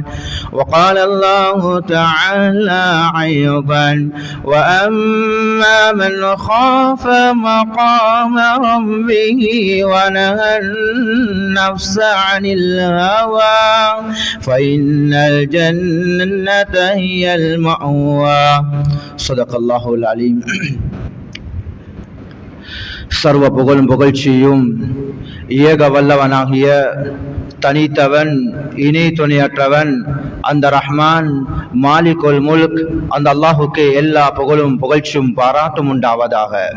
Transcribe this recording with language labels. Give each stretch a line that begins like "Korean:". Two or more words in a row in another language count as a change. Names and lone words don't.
Arabic: وقال الله تعالى أيضا وأما من خاف مقام ربه ونهى النفس عن الهوى فإن الجنة هي المأوى صدق الله العليم.
Tamil: சர்வ புகழும் புகழ்ச்சியும் ஏக வல்லவனாகிய தனித்தவன் இணை துணையற்றவன் அந்த ரஹ்மான்
Arabic: مالك الملك
Tamil: அந்த அல்லாஹுக்கு எல்லா புகழும் புகழ்ச்சியும் பாராட்டும் உண்டாவதாக.